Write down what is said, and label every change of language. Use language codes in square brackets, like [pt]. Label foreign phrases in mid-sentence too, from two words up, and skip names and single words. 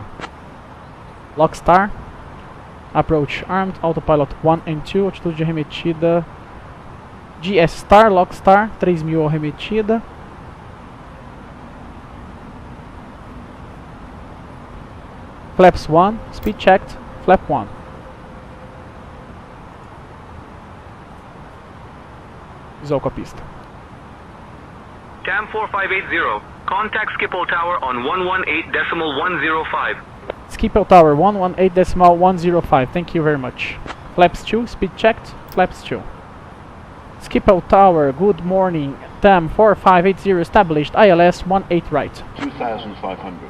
[en] Lock star, approach armed, autopilot 1 and 2, altitude arremetida, GS star, lock star, 3000 arremetida. Flaps 1, speed checked, flap 1. [pt] Visual com a pista. [en] TAM 4580, contact Schiphol Tower on 118.105. Schiphol Tower 118.105, thank you very much. Flaps 2, speed checked, flaps 2. Schiphol Tower, good morning, TAM 4580 established, ILS 18 right. 2500.